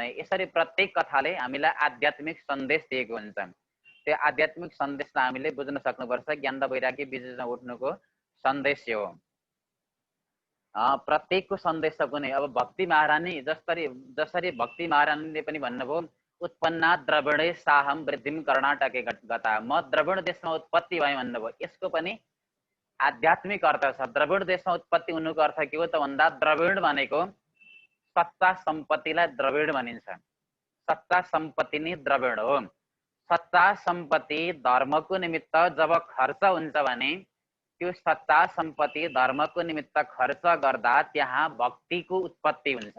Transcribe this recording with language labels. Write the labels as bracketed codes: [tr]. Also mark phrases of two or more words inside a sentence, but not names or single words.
[ne] यसरी प्रत्येक कथाले हामीलाई आध्यात्मिक सन्देश दिएको हुन्छ। त्यो आध्यात्मिक सन्देशलाई हामीले बुझ्न सक्नुपर्छ। ज्ञान र वैराग्य बीचमा उठ्नुको सन्देश हो। प्रत्येकको सन्देश कुनै, अब भक्ति महारानी जसरी भक्ति महारानीले पनि भन्नुभयो, [sa] उत्पन्ना द्रविडे साहम वृद्धिम कर्नाटके गता, [ne] म द्रविड देशमा उत्पत्ति भएँ भन्नुभयो। यसको पनि आध्यात्मिक अर्थ छ। द्रविड देशमा उत्पत्ति हुनुको अर्थ के हो त भन्दा, द्रविड भनेको सच्चा सम्पत्तिलाई द्रविड भनिन्छ। सच्चा सम्पत्ति नै द्रविड हो। सच्चा सम्पत्ति धर्मको निमित्त जब खर्च हुन्छ भने, त्यो सच्चा सम्पत्ति धर्मको निमित्त खर्च गर्दा त्यहाँ भक्तिको उत्पत्ति हुन्छ।